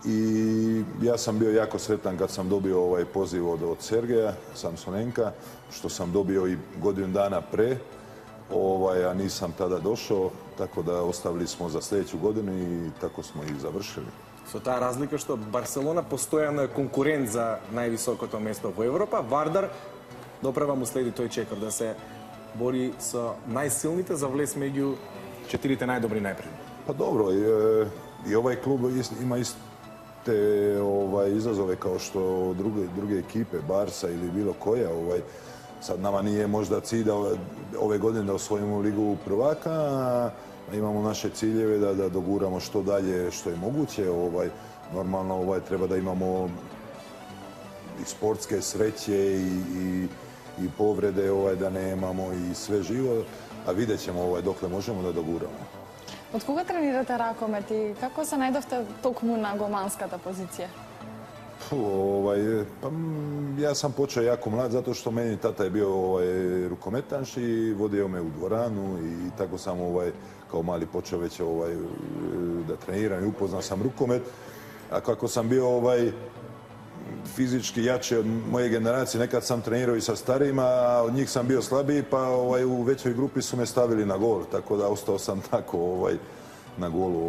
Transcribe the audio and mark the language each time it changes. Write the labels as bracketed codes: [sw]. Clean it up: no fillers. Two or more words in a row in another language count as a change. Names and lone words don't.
[sr] I ja sam bio jako sretan kad sam dobio ovaj poziv od Sergeja Samsonenka, što sam dobio i godinu dana pre, a nisam tada došao, tako da ostavili smo za sljedeću godinu i tako smo i završili. [mk] Со таа разлика што Барселона постојано е конкурент за највисокото место во Европа, Вардар доправа му следи тој чекор да се бори со најсилните за влез меѓу четирите најдобри најпред. [sr] Pa dobro, i ovaj klub ima iste izazove kao što druge ekipe, Barsa ili bilo koja. Sad nama nije možda cilj da ove godine da osvojimo ligu prvaka, a imamo naše ciljeve da doguramo što dalje, što je moguće. Normalno treba da imamo i sportske sreće i povrede da nemamo i sve živo, a vidjet ćemo dokle možemo da doguramo. [mk] Od кога тренирате ракомет и како се најдовте токму на голманската позиција? [sr] Ja sam počeo jako mlad zato što meni tata je bio rukometaš i vodio me u dvoranu i tako sam kao mali počeo već da treniram i upoznao sam rukomet. A kako sam bio fizički jači od moje generacije, nekad sam trenirao i sa starijima, a od njih sam bio slabiji, pa u većoj grupi su me stavili na gol, tako da ostao sam tako na golu.